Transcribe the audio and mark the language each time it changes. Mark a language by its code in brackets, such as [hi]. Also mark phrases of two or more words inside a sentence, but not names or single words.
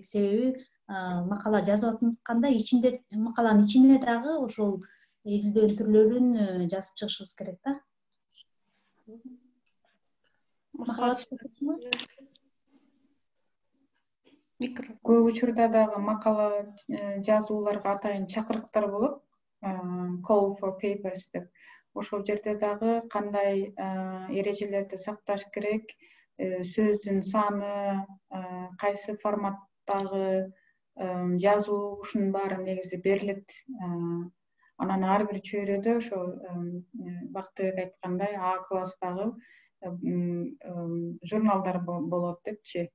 [ky] Себеби макала жазып атканда ичинде, макаланын ичине дагы ошол изилдөөнүн түрлөрүн жазып чыгышыбыз керек да. Көп учурда дагы макала жазууларга атайын чакырыктар болот, [en] call for papers деп. [ky] Ошол жерде дагы кандай эрежелерди сакташ керек, сөздүн саны, кайсы форматтагы жазуу, ушунун баары негизи берилет. Анан ар бир чөйрөдө ошо Бактыбек айткандай А класстагы журналдар болот депчи.